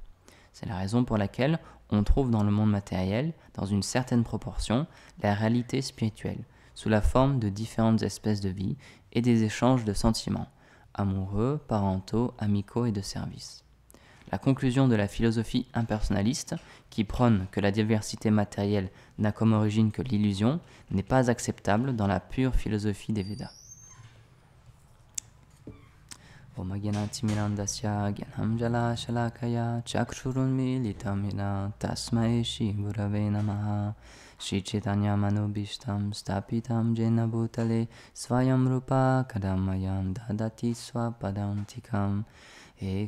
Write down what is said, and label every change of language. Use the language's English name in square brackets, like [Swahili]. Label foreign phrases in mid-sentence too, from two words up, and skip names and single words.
[French] C'est la raison pour laquelle on trouve dans le monde matériel, dans une certaine proportion, la réalité spirituelle, sous la forme de différentes espèces de vie et des échanges de sentiments, amoureux, parentaux, amicaux et de services. La conclusion de la philosophie impersonnaliste, qui prône que la diversité matérielle n'a comme origine que l'illusion, n'est pas acceptable dans la pure philosophie des Védas. [Sanskrit] Om Gyanati Mirandasya Gyanam Jala Shalakaya Chakshurun Militamina Tasmai Shri Gurave Namaha Shri Chaitanya Manobishtam Stapitam Jena Bhutale Svayam Rupa Kadamayam Dadati Swapadantikam He